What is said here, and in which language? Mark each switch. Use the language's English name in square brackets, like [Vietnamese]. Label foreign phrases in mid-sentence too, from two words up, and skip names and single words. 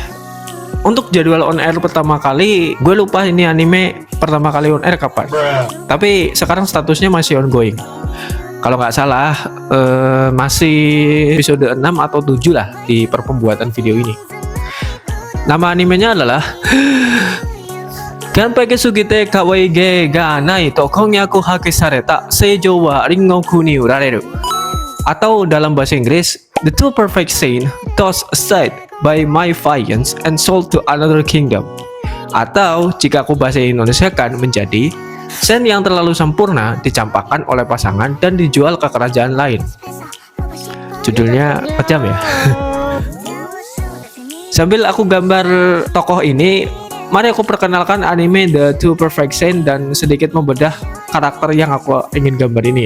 [Indonesian] Untuk jadwal [English] on air [Indonesian] pertama kali, gue lupa ini anime pertama kali [English] on air [Indonesian] kapan. Tapi sekarang statusnya masih ongoing. Kalau nggak salah masih episode 6 atau 7 lah di perpembuatan video ini. Nama animenya adalah Ganpai Sugite Kawaii ge ga nai to konnyaku hake sareta seijou wa ringoku ni urareru. Atau dalam bahasa Inggris, The Two Perfect Saint tossed aside by my fiance and sold to another kingdom. Atau jika aku bahasa Indonesia kan menjadi Sen yang terlalu sempurna dicampakkan oleh pasangan dan dijual ke kerajaan lain. Judulnya kejam ya. Sambil aku gambar tokoh ini, mari aku perkenalkan anime The Two Perfect Saint dan sedikit membedah karakter yang aku ingin gambar ini ya.